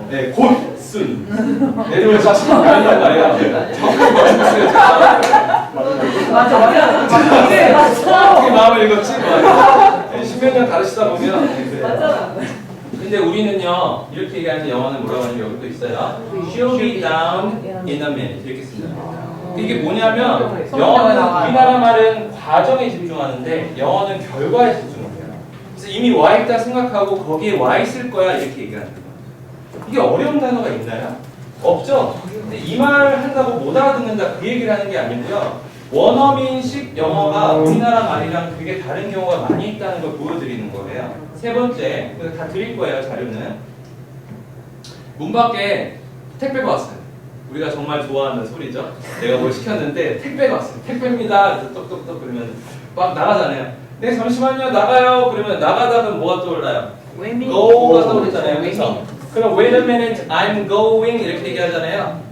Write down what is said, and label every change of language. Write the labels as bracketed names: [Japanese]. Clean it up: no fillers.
[Korean] 네, 곧 soon 내려올 자신이 아니란 말이에요. 정말 멋있어요. 맞아. 어떻게 마음을 읽었지? 네, 십몇 년 가르치다 보면 그래요. 맞아. 근데 우리는요 이렇게 얘기하는 영어는 뭐라고 하냐면 여기도 있어요. [English] She'll be down in a minute [Korean] 이렇게 씁니다. 이게 뭐냐면 영어는 우리나라 말은 과정에 집중하는데 영어는 결과에 집중해요. 그래서 이미 와 있다 생각하고 거기에 와 있을 거야 이렇게 얘기하는 거예요. 이게 어려운 단어가 있나요? 없죠. 근데 이 말 한다고 못 알아듣는다 그 얘기를 하는 게 아니고요. 원어민식 영어가 우리나라 말이랑 되게 다른 경우가 많이 있다는 걸 보여드리는 거예요. 세 번째, 그래서 다 드릴 거예요 자료는. 문 밖에 택배가 왔어요. 우리가 정말 좋아하는 소리죠. 내가 뭘 시켰는데 택배가 왔어요. 택배입니다. 그래서 똑똑똑 그러면 막 나가잖아요. 네 잠시만요 나가요. 그러면 나가다가 뭐가 떠올라요? go가 떠오르잖아요. 그렇죠? 그럼 [English] wait a minute, I'm going [Korean] 이렇게 얘기하잖아요.